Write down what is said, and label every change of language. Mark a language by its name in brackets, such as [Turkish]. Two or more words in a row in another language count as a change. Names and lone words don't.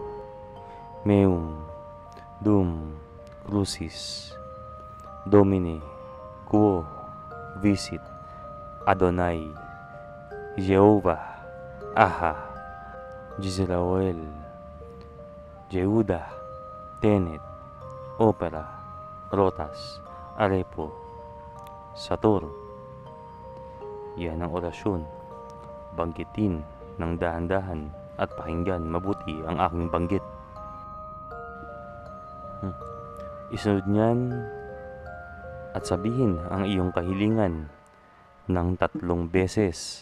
[Latin] Meum, Dum, Crucis, Domine, Quo, Visit, Adonai, Jehovah, Aha, Jezreel, Jehuda, Tenet, Opera, Rotas, Arepo, Sator. [Filipino] Yan ang orasyon. Banggitin ng dahan-dahan at pakinggan mabuti ang aking banggit. Isunod niyan at sabihin ang iyong kahilingan ng 3 beses.